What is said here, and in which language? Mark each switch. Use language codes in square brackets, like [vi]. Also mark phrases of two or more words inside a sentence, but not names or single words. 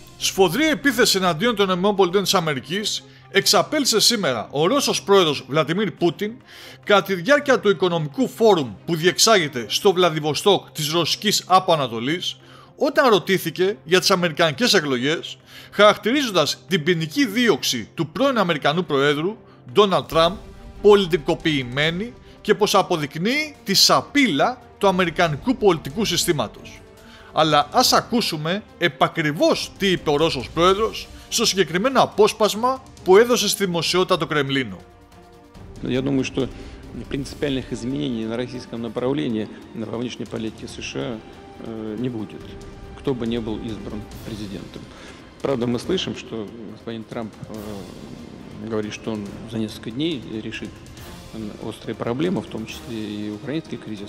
[el] Σφοδρή επίθεση εναντίον των ΗΠΑ εξαπέλυσε σήμερα ο Ρώσος πρόεδρος Βλαντιμίρ Πούτιν κατά τη διάρκεια του οικονομικού φόρουμ που διεξάγεται στο Βλαδιβοστόκ της Ρωσικής Άπο Ανατολής, όταν ρωτήθηκε για τις αμερικανικές εκλογές, χαρακτηρίζοντας την ποινική δίωξη του πρώην Αμερικανού Προέδρου Ντόναλντ Τραμπ πολιτικοποιημένη και πως αποδεικνύει τη σαπίλα του αμερικανικού πολιτικού συστήματος. Αλλά ας ακούσουμε επακριβώς τι είπε ο Ρώσος πρόεδρος στο συγκεκριμένο απόσπασμα που έδωσε στη δημοσιότητα το Κρεμλίνο. [ru] Я думаю, что принципиальных изменений на российском направлении во внешней политике США не будет, кто бы ни был избран президентом. Правда, мы слышим, что господин Трамп говорит, что он за несколько дней решит острые проблемы, в том числе и украинский кризис.